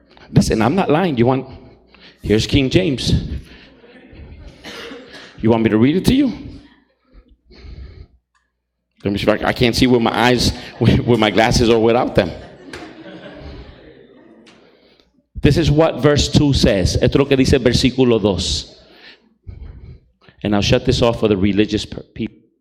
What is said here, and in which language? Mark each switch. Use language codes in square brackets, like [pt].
[en] Listen, I'm not lying. Here's King James. You want me to read it to you? Let me see if I can't see with my eyes, with my glasses or without them. This is what verse 2 says. [es] Esto es lo que dice el versículo 2. [en] And I'll shut this off for the religious people.